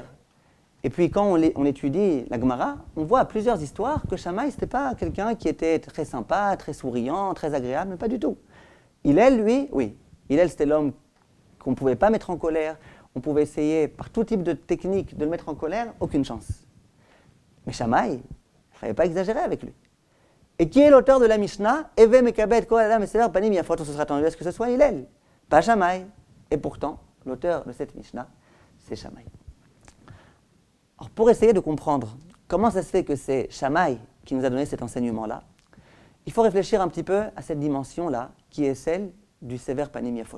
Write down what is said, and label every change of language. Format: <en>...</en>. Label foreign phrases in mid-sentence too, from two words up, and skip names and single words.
<fr>Et puis quand on étudie la Gemara, on voit à plusieurs histoires que Shammai, ce n'était pas quelqu'un qui était très sympa, très souriant, très agréable, mais pas du tout. Hillel, lui, oui. Hillel, c'était l'homme qu'on ne pouvait pas mettre en colère. On pouvait essayer par tout type de technique de le mettre en colère, aucune chance. Mais Shammai, il ne fallait pas exagérer avec lui. Et qui est l'auteur de la Mishnah ?</fr> <he>הוי מקבל כל אדם בסבר פנים יפות.</he> <fr>On se serait attendu à ce que ce soit Hillel, pas Shammai. Et pourtant, l'auteur de cette Mishnah, c'est Shammai. Alors, pour essayer de comprendre comment ça se fait que c'est Shammai qui nous a donné cet enseignement-là, il faut réfléchir un petit peu à cette dimension-là, qui est celle du</fr> <he>סבר פנים יפות.</he>